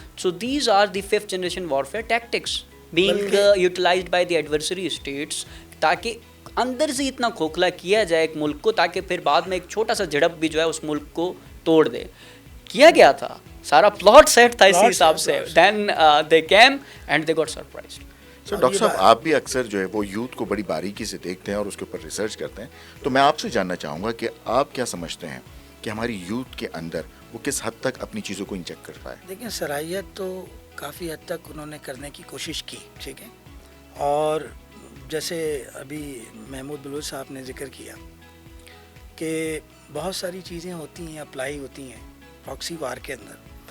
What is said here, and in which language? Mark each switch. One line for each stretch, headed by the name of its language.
English: so these are the 5th generation warfare tactics being utilized by the adversary states,
Urdu: تاکہ اندر سے اتنا کھوکھلا کیا جائے ایک ملک کو تاکہ پھر بعد میں ایک چھوٹا سا جھڑپ بھی جو ہے اس ملک کو توڑ دے. کیا گیا تھا, سارا پلاٹ سیٹ تھا اسی حساب سے.
English: Then they came and they got surprised.
Urdu: Sir doctor صاحب آپ بھی اکثر جو ہے وہ یوتھ کو بڑی باریکی سے دیکھتے ہیں اور اس کے اوپر ریسرچ کرتے ہیں, تو میں آپ سے جاننا چاہوں گا کہ آپ کیا سمجھتے ہیں کہ ہماری یوتھ کے اندر وہ کس حد تک اپنی چیزوں کو انجیکٹ کر پائے؟ دیکھیں صلاحیت تو کافی حد تک انہوں نے کرنے کی کوشش کی, ٹھیک ہے, اور جیسے ابھی محمود بلوچ صاحب نے ذکر کیا کہ بہت ساری چیزیں ہوتی ہیں, اپلائی ہوتی ہیں پراکسی وار کے اندر.